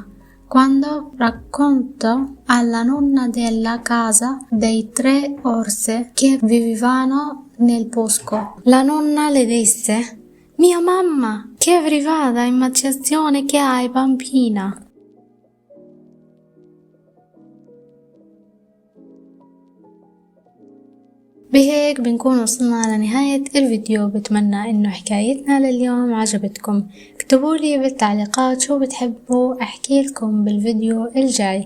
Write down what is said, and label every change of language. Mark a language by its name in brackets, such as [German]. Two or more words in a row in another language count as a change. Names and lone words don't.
[Italian] Quando raccontò alla nonna della casa dei 3 orsi che vivevano nel bosco, la nonna le disse: «Mia mamma, che brava immaginazione che hai, bambina!» [Arabic] بهيك بنكون وصلنا لنهاية الفيديو. بتمنى انه حكايتنا لليوم عجبتكم. اكتبولي بالتعليقات شو بتحبوا احكي لكم بالفيديو الجاي.